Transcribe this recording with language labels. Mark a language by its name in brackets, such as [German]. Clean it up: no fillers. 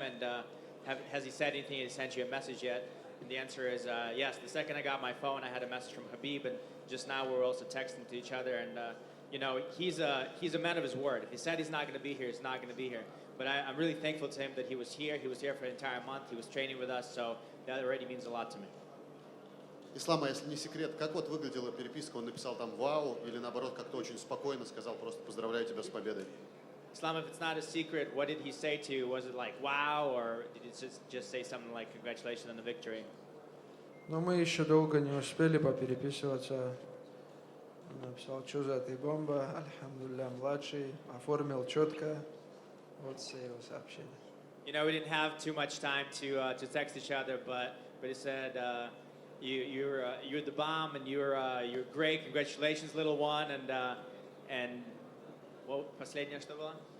[English] And has he said anything? Has he sent you a message yet? And the answer is yes. The second I got my phone, I had a message from Habib, and just now we're also texting to each other. And he's a man of his word. If he said he's not going to be here, he's not going to be here. But I'm really thankful to him that he was here. He was here for an entire month. He was training with us, so that already means a lot to me. [Russian] Ислам, а если не секрет, как вот выглядела переписка? Он написал там «Вау» или наоборот как-то очень спокойно сказал просто «Поздравляю тебя с победой». [English] Islam, if it's not a secret, what did he say to you? Was it like wow, or did he just say something like congratulations on the victory? [Russian] Но мы еще долго не успели попереписываться. Он написал, что за ты бомба, альхамдулилля, младший, оформил четко. Вот все его сообщения. [English] We didn't have too much time to text each other, but he said you're the bomb and you're great. Congratulations, little one, and what [Russian] последнее что было?